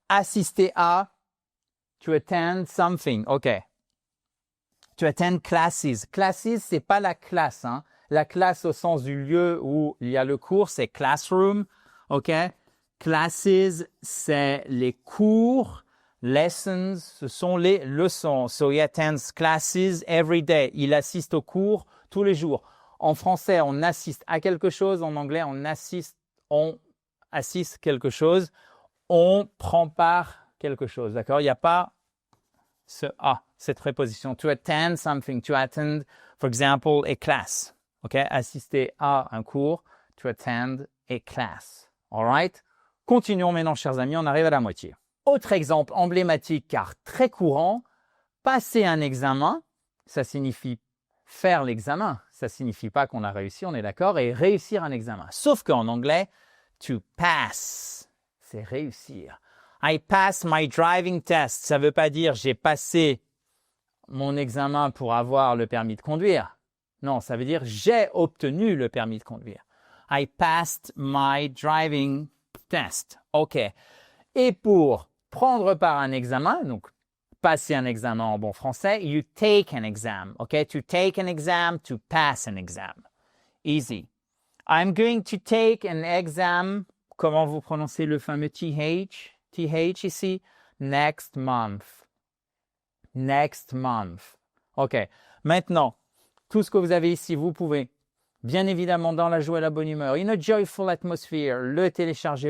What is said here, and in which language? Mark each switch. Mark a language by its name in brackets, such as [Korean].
[French] Assister à, [English] to attend something. OK. To attend classes. [French] Classes, c'est pas la classe, hein. La classe au sens du lieu où il y a le cours, c'est classroom. OK. Classes, c'est les cours. Lessons, ce sont les leçons. [English] So he attends classes every day. [French] Il assiste aux cours tous les jours. En français, on assiste à quelque chose. En anglais, on assiste quelque chose, on prend part quelque chose, d'accord? Il n'y a pas cette préposition. [English] To attend something, to attend, for example, a class, ok? [French] Assister à un cours, [English] to attend a class, all right? [French] Continuons maintenant, chers amis, on arrive à la moitié. Autre exemple emblématique, car très courant, passer un examen, ça signifie faire l'examen, ça signifie pas qu'on a réussi, on est d'accord, et réussir un examen. Sauf qu'en anglais, to pass, c'est réussir. [English] I pass my driving test. [French] Ça ne veut pas dire j'ai passé mon examen pour avoir le permis de conduire. Non, ça veut dire j'ai obtenu le permis de conduire. [English] I passed my driving test. OK. [French] Et pour prendre part à un examen, donc passer un examen en bon français, [English] you take an exam. OK? To take an exam, to pass an exam. Easy. I'm going to take an exam. [French] Comment vous prononcez le fameux TH? [English] TH ici. Next month. Next month. OK. [French] Maintenant, tout ce que vous avez ici, vous pouvez, bien évidemment, dans la joie et la bonne humeur, [English] in a joyful atmosphere, [French] le télécharger.